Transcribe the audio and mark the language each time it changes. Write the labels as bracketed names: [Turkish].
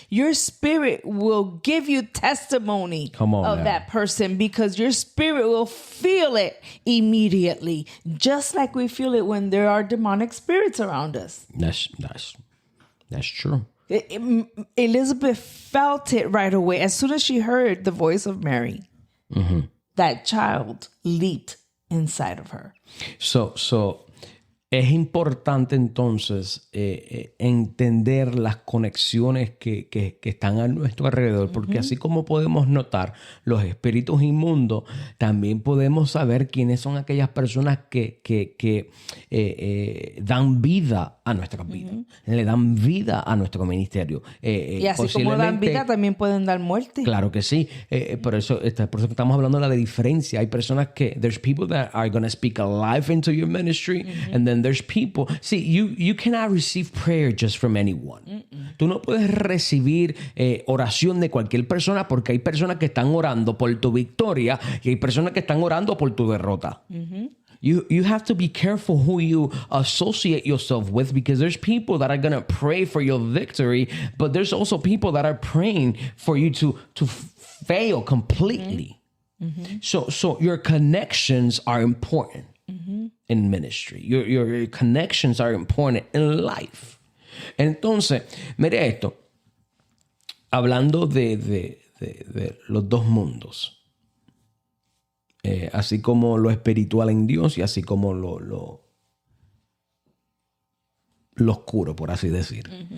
[English] Your spirit will give you testimony of that person because your spirit will feel it immediately, just like we feel it when there are demonic spirits around us. That's true. Elizabeth felt it right away. As soon as she heard the voice of Mary, that child leaped inside of her. [Spanish] So es importante entonces entender las conexiones que están a nuestro alrededor, porque así como podemos notar los espíritus inmundos, también podemos saber quiénes son aquellas personas que dan vida a nuestra vida, le dan vida a nuestro ministerio. Y así como dan vida, también pueden dar muerte. Claro que sí. Por eso estamos hablando de la diferencia. Hay personas que, [English] there's people that are going to speak a life into your ministry, and then there's people. See, you cannot receive prayer just from anyone. [Spanish] Tú no puedes recibir oración de cualquier persona porque hay personas que están orando por tu victoria y hay personas que están orando por tu derrota. [English] You have to be careful who you associate yourself with because there's people that are going to pray for your victory, but there's also people that are praying for you to fail completely. So your connections are important. In ministry. Your connections are important in life. [Spanish] Entonces, mire esto. Hablando de los dos mundos. Así como lo espiritual en Dios y así como lo oscuro, por así decir.